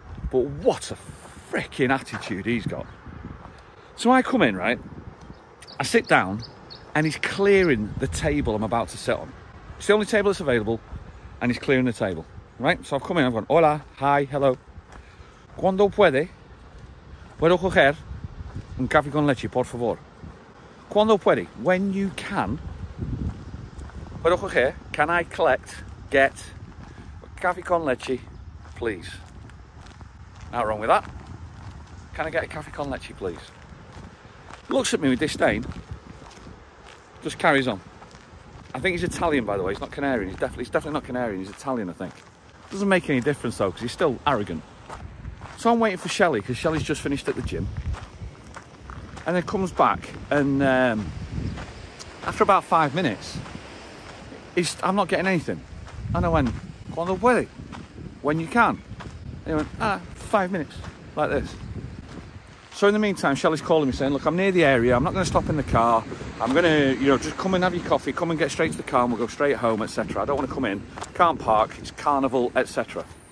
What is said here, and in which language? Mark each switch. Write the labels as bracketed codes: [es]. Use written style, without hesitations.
[en] But what a freaking attitude he's got. So I come in, right? I sit down and he's clearing the table I'm about to sit on. It's the only table that's available, and he's clearing the table, right? So I've come in, I've gone, hola, hi, hello. [es] Cuando puedo coger un café con leche, por favor. Cuando puede, when you can, puedo coger, can I get café con leche, please? [en] Not wrong with that. Can I get a café con leche, please? Looks at me with disdain, just carries on. I think he's Italian, by the way. He's not Canarian. He's definitely not Canarian. He's Italian, I think. Doesn't make any difference though, because he's still arrogant. So I'm waiting for Shelley, because Shelley's just finished at the gym, and then comes back, and after about 5 minutes, I'm not getting anything. And I went, cuando puede, when you can. And he went, 5 minutes, like this. So in the meantime, Shelley's calling me saying, look, I'm near the area, I'm not going to stop in the car, I'm going to, just come and have your coffee, come and get straight to the car and we'll go straight home, etc. I don't want to come in, can't park, it's carnival, etc.